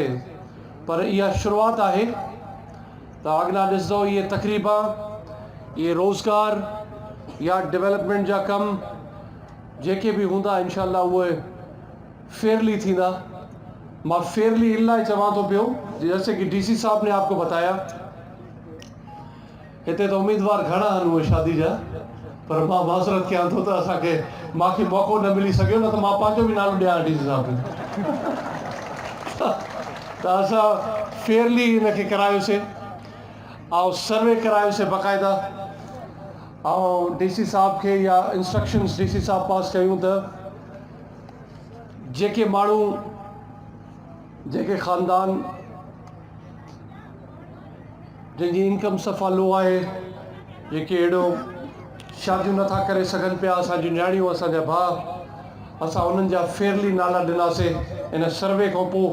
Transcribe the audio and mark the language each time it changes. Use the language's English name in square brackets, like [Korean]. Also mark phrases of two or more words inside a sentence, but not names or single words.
[Sindhi] पर इहा शुरूआत आहे। त अॻियां ॾिसंदो इहे तक़रीबा, इहे रोज़गार या डेवलपमेंट जा कम जेके भी हूंदा इंशाअल्लाह उहे फेयरली थींदा। मैं फेयरली इन लाइ चवां थो पियो, [Urdu] جیسے کہ ڈی سی صاحب نے آپ کو بتایا, [Sindhi] हिते तो उम्मीदवार घणा आहिनि उहे शादी जा, पर मां माज़रत कयां थो त असांखे मूंखे मौक़ो न मिली सघियो, न त मां पंहिंजो बि नालो ॾियां डीसी साहब खे। त असां फेयरली इनखे करायोसीं ऐं सर्वे करायोसीं बाक़ाइदा, [Urdu] اور ڈی سی صاحب کے [Sindhi] या इंस्ट्रक्शंस डीसी साहब पास कयूं त जेके माण्हू जेके ख़ानदान जिनकी इनकम सफ़ा लो आहे, जेके एॾो शादियूं नथा करे सघनि पिया, असांजी न्याणियूं, असांजा भाउ, असां उन्हनि जा फेयरली नाला ॾिनासीं इन सर्वे खां पोइ।